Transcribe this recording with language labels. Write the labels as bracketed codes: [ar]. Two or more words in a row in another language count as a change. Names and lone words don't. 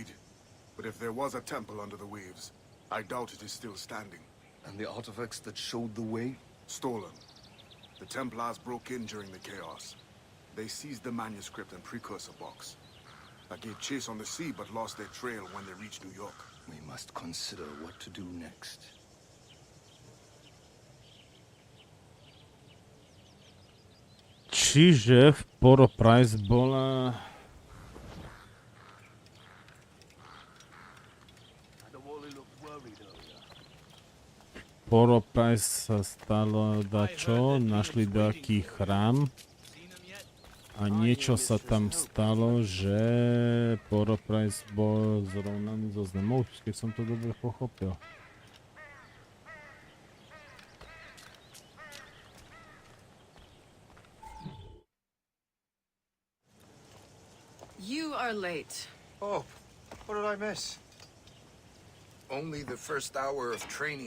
[en] But if there was a temple under the waves, I doubt it is still standing. And the artifacts that showed the way? Stolen. The Templars broke in during the chaos. They seized the manuscript and precursor box. I gave chase on the sea, but lost their trail when they reached New York. We must consider what to do next. [sk] Čiže v Port-au-Prince bola... Port-au-Prince sa stalo dačo, našli taký chrám a niečo sa tam stalo, že Port-au-Prince bol zrovnaný so zemou, keď som to dobre pochopil. [en] You are late. Oh, what did I miss? Only the first hour of training.